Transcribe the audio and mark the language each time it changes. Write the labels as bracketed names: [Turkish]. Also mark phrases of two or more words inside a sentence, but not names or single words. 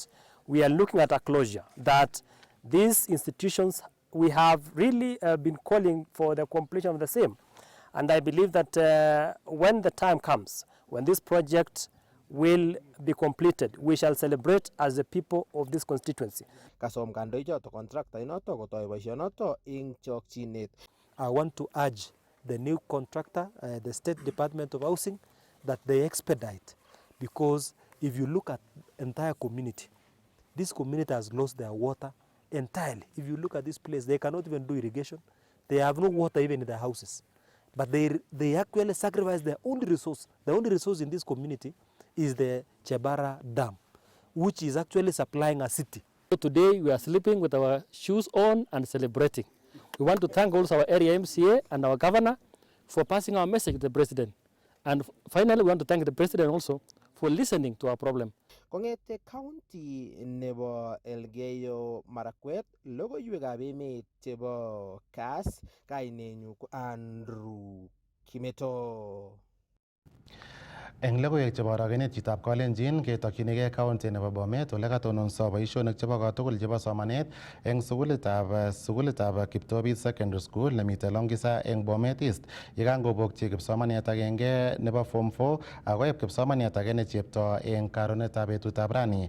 [English] We are looking at a closure that these institutions, we have really been calling for the completion of the same. And I believe that when the time comes, when this project will be completed, we shall celebrate as the people of this constituency. [Kalenjin] Kasom kandoichoto contractor inoto kotoi boisionoto ing chokchinet. [English] I want to urge the new contractor, the State Department of Housing, that they expedite, because if you look at entire community, this community has lost their water entirely. If you look at this place, they cannot even do irrigation. They have no water even in their houses. But they actually sacrifice their only resource. The only resource in this community is the Chebara Dam, which is actually supplying a city. So today we are sleeping with our shoes on and celebrating. We want to thank also our area MCA and our governor for passing our message to the president. And finally, we want to thank the president also for listening to our problem. [Kalenjin] Kongete county nebo Elgeyo Marakwet, logoiwekab emet chebo Kass, kainenyu ko Andrew Kimeto. Eng logoiwek chebo arogenet chitab Kalenjin ketokyinigei county nebo Bomet ole katononso boisionik chebo kotugul chebo somanet eng sukulitab Kiptobit Secondary School nemite Longisa eng Bomet East yekangobokchi kipsomaniat agenge nebo Form 4 akoib kipsomaniat age ne chepto eng karonetab betutab rani.